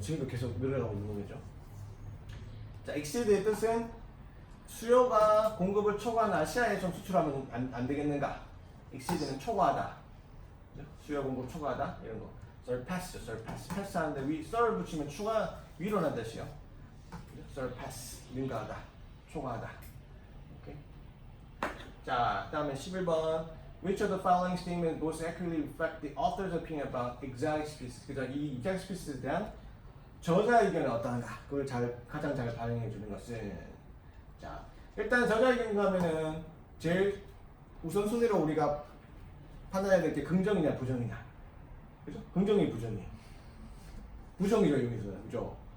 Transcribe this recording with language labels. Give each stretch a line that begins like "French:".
Korean: 지금도 계속 늘어가고 있는 거겠죠. 자, exceed의 뜻은 수요가 공급을 초과한 아시아에 좀 수출하면 안 되겠는가? exceed는 초과하다. 그죠? 수요 공급 초과하다 이런 거. surpass죠, surpass. 패스하는데 sir 붙이면 추가 위로란 뜻이요. 그죠? surpass 능가하다, 초과하다. 오케이. 자, 그다음에 11번.
English: Which of the following statements most accurately reflect the author's opinion about exotic species?
Korean: 그죠? 이 exotic species에 대한 저자 의견은 어떠한가? 그걸 가장 잘 반영해 주는 것은 자, 일단 저자 의견 가면은 제일 우선순위로 우리가 판단해야 될 게 긍정이냐 부정이냐. 그죠? 긍정이 부정이. 부정이죠, 여기서는. 그죠?